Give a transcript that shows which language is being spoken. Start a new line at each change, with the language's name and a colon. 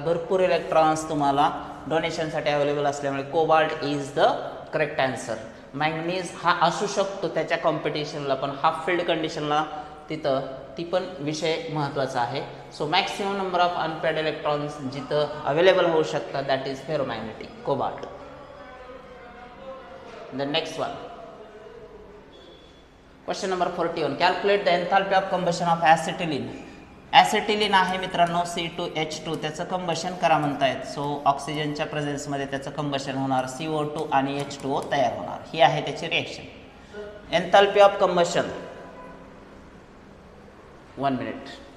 Marathi: भरपूर इलेक्ट्रॉन्स तुम्हाला डोनेशनसाठी अवेलेबल असल्यामुळे
English: Cobalt is the correct answer.
Marathi: Manganese हा असू शकतो त्याच्या कॉम्पिटिशनला, पण हाफ फिल्ड कंडिशनला तिथं ती पण विषय महत्त्वाचा आहे. So maximum number of unpaired electrons जिथं अवेलेबल होऊ शकतात
English: that is ferromagnetic,
Marathi: cobalt.
English: The next one, question number 41. Calculate the enthalpy of combustion of acetylene.
Marathi: ॲसिटिलीन आहे मित्रांनो C2H2, त्याचं कंबशन करा म्हणतायत. सो ऑक्सिजनच्या प्रेझेन्समध्ये त्याचं कंबशन होणार, CO2 आणि H2O तयार होणार. ही आहे त्याची रिएक्शन. एन्थॅल्पी of combustion, 1 minute.